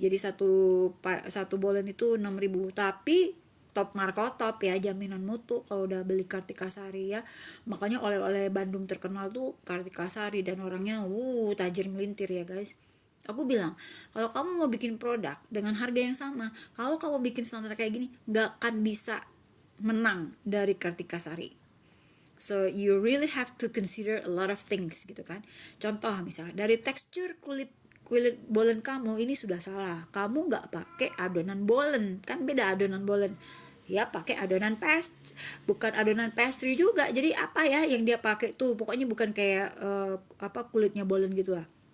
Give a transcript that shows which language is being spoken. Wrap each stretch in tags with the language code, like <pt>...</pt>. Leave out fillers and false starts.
<id>Jadi satu bolen itu 6.000. Tapi top markotop ya, jaminan mutu kalau udah beli Kartikasari ya. Makanya oleh-oleh Bandung terkenal tuh Kartikasari, dan orangnya tajir melintir ya guys. Aku bilang, kalau kamu mau bikin produk dengan harga yang sama, kalau kamu bikin standar kayak gini, nggak akan bisa menang dari Kartikasari.</id> <en>So you really have to consider a lot of things</en> <id>gitu kan. Contoh misalnya dari tekstur kulit bolen kamu ini sudah salah. Kamu nggak pakai adonan bolen, kan beda adonan bolen. Ya pakai adonan bukan adonan pastry juga. Jadi apa ya yang dia pakai tuh? Pokoknya bukan kayak kulitnya bolen gitu lah.</id>